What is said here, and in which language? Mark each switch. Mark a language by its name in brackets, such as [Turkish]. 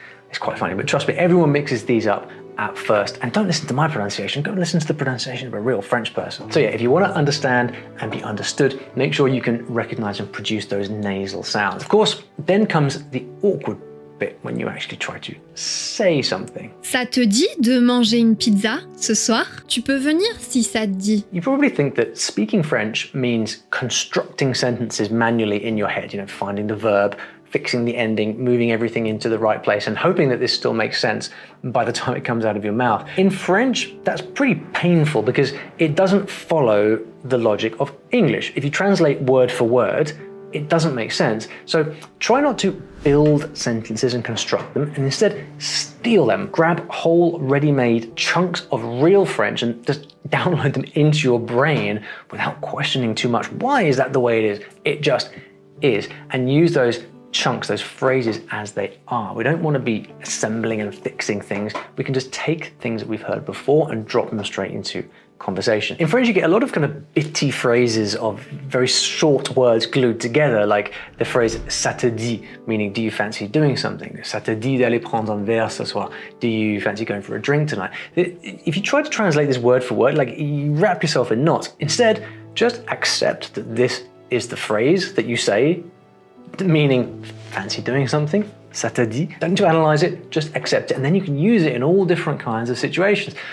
[English] It's quite funny, but trust me, everyone mixes these up at first. And don't listen to my pronunciation, go and listen to the pronunciation of a real French person. So yeah, if you want to understand and be understood, make sure you can recognize and produce those nasal sounds. Of course, then comes the awkward bit when you actually try to say something. [French] Ça te dit de manger une pizza ce soir? Tu peux venir si ça te dit. [English] You probably think that speaking French means constructing sentences manually in your head, finding the verb, fixing the ending, moving everything into the right place, and hoping that this still makes sense by the time it comes out of your mouth. In French, that's pretty painful because it doesn't follow the logic of English. If you translate word for word, it doesn't make sense. So try not to build sentences and construct them, and instead steal them. Grab whole ready-made chunks of real French and just download them into your brain without questioning too much. Why is that the way it is? It just is. And use those chunks, those phrases as they are. We don't want to be assembling and fixing things. We can just take things that we've heard before and drop them straight into conversation. In French, you get a lot of kind of bitty phrases of very short words glued together, like the phrase [French] ça te dit, [English] meaning do you fancy doing something? [French] Ça te dit d'aller prendre un verre ce soir? [English] Do you fancy going for a drink tonight? If you try to translate this word for word, like you wrap yourself in knots. Instead, just accept that this is the phrase that you say meaning fancy doing something. [French] Ça te dit. [English] Don't need to analyze it, just accept it. And then you can use it in all different kinds of situations.